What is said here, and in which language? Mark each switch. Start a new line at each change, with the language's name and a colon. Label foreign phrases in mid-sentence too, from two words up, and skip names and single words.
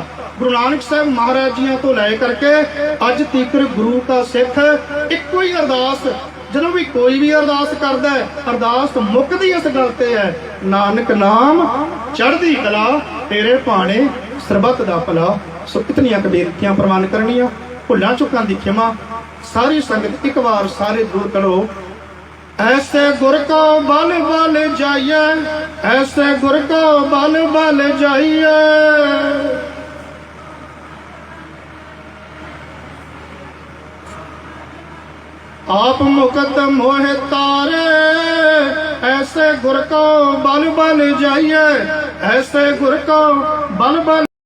Punjabi: ਗੁਰੂ ਨਾਨਕ ਸਾਹਿਬ ਮਹਾਰਾਜ ਜੀਆਂ ਤੋਂ ਲੈ ਕਰਕੇ ਅੱਜ ਤੀਕਰ ਗੁਰੂ ਦਾ ਸਿੱਖ ਇੱਕੋ ਹੀ ਅਰਦਾਸ, ਜਦੋਂ ਵੀ ਕੋਈ ਵੀ ਅਰਦਾਸ ਕਰਦਾ ਹੈ ਅਰਦਾਸ ਮੁੱਕਦੀ ਇਸ ਗੱਲ ਤੇ ਹੈ, ਨਾਨਕ ਨਾਮ ਚੜ੍ਹਦੀ ਕਲਾ ਤੇਰੇ ਭਾਣੇ ਸਰਬੱਤ ਦਾ ਭਲਾ। ਸੋ ਇਤਨੀਆਂ ਕੁ ਬੇਨਤੀਆਂ ਪ੍ਰਵਾਨ ਕਰਨੀਆਂ, ਭੁੱਲਾਂ ਚੁੱਕਾਂ ਦੀ ਖਿਮਾ। ਸਾਰੀ ਸੰਗਤ ਇੱਕ ਵਾਰ ਸਾਰੇ ਦੂਰ ਕਰੋ। ਐਸੇ ਗੁਰ ਕਉ ਬਲਿ ਬਲਿ ਜਾਈਐ, ਐਸੇ ਗੁਰ ਕਉ ਬਲਿ ਬਲਿ ਜਾਈਐ। ਆਪਿ ਮੁਕਤੁ ਮੋਹਿ ਤਾਰੇ, ਐਸੇ ਗੁਰ ਕਉ ਬਲਿ ਬਲਿ ਜਾਈਐ, ਐਸੇ ਗੁਰ ਕਉ ਬਲਿ ਬਲਿ